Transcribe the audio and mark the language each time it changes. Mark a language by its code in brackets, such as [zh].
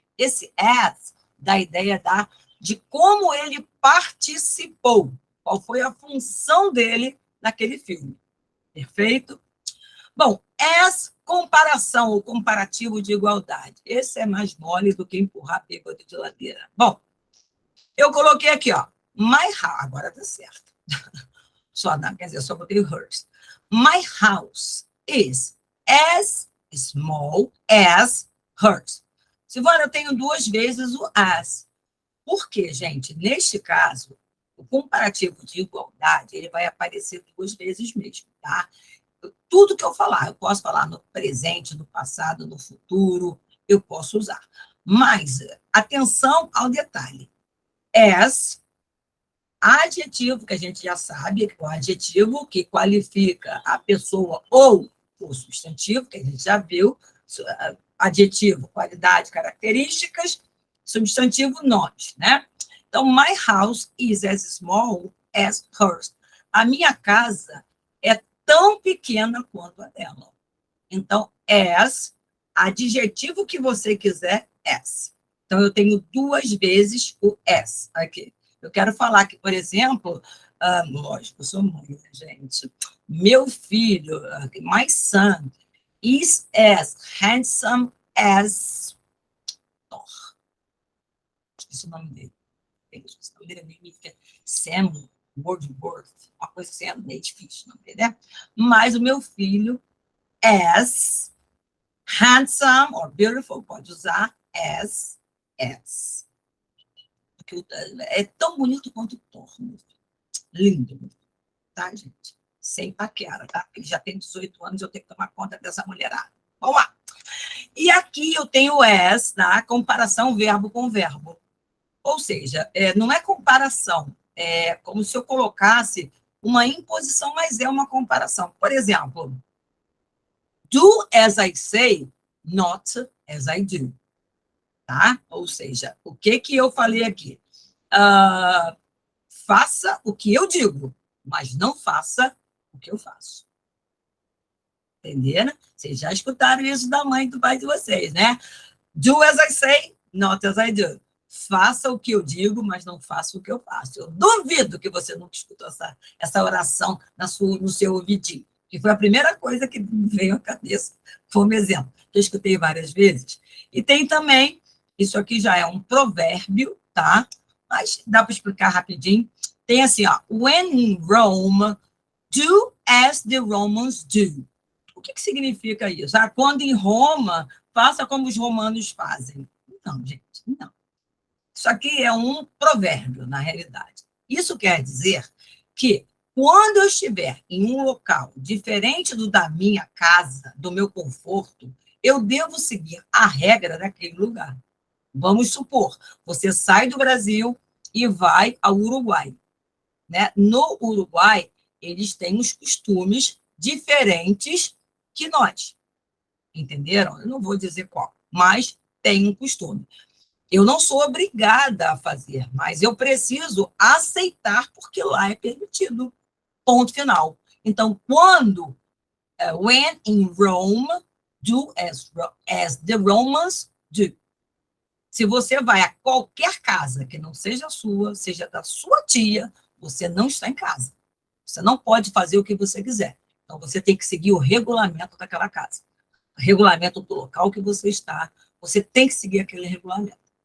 [pt] Esse as dá a ideia de como ele participou, qual foi a função dele naquele filme. Perfeito? Bom, as comparação ou comparativo de igualdade. Esse é mais mole do que empurrar bêbado de ladeira. Bom, eu coloquei aqui, ó, [en] my house, [pt] agora tá certo. Só não, quer dizer, só botei hers. [en] My house is as small as hers. [pt] Silvana, eu tenho 2 vezes o as. Por quê, gente? Neste caso, o comparativo de igualdade, ele vai aparecer 2 vezes mesmo, tá? Tudo que eu falar, eu posso falar no presente, no passado, no futuro, eu posso usar. Mas, atenção ao detalhe. As, adjetivo, que a gente já sabe, o adjetivo que qualifica a pessoa ou o substantivo, que a gente já viu, adjetivo, qualidade, características, substantivo, nomes, né? Então, [en] my house is as small as hers. [pt] A minha casa é tão pequena quanto a dela. Então, as, adjetivo que você quiser, as. Então, eu tenho 2 vezes o as aqui. Eu quero falar que, por exemplo, lógico, eu sou mãe, né, gente? Meu filho, [en] my son, is as handsome as Thor. [pt] Esqueci o nome dele. O nome dele é meio Sam Wordsworth, uma coisa assim, é meio difícil o nome dele, né? Mas o meu filho, [en] as handsome or beautiful, [pt] pode usar as. Porque é tão bonito quanto o Thor. Lindo, tá, gente? Sem paquera, tá? Ele já tem 18 anos, eu tenho que tomar conta dessa mulherada. Vamos lá. E aqui eu tenho as, na comparação verbo com verbo. Ou seja, não é comparação, é como se eu colocasse uma imposição, mas é uma comparação. Por exemplo, [en] do as I say, not as I do. [pt] Tá? Ou seja, o que eu falei aqui? Faça o que eu digo, mas não faça o que eu faço. Entenderam? Vocês já escutaram isso da mãe e do pai de vocês, né? [en] Do as I say, not as I do. [pt] Faça o que eu digo, mas não faça o que eu faço. Eu duvido que você nunca escutou essa oração no seu ouvidinho, que foi a primeira coisa que me veio à cabeça, como exemplo. Eu escutei várias vezes. E tem também, isso aqui já é um provérbio, tá? Mas dá para explicar rapidinho. Tem assim, ó, [en] when in Rome, do as the Romans do. [pt] O que significa isso? Quando em Roma, faça como os romanos fazem. Não, gente, não. Isso aqui é um provérbio, na realidade. Isso quer dizer que, quando eu estiver em um local diferente do da minha casa, do meu conforto, eu devo seguir a regra daquele lugar. Vamos supor, você sai do Brasil e vai ao Uruguai. Né? No Uruguai, eles têm uns costumes diferentes que nós. Entenderam? Eu não vou dizer qual, mas tem um costume. Eu não sou obrigada a fazer, mas eu preciso aceitar porque lá é permitido. Ponto final. Então, quando, [en] when in Rome, do as the Romans do. [pt] Se você vai a qualquer casa que não seja sua, seja da sua tia, você não está em casa. Você não pode fazer o que você quiser. Então, você tem que seguir o regulamento daquela casa. O regulamento do local que você está, você tem que seguir aquele regulamento.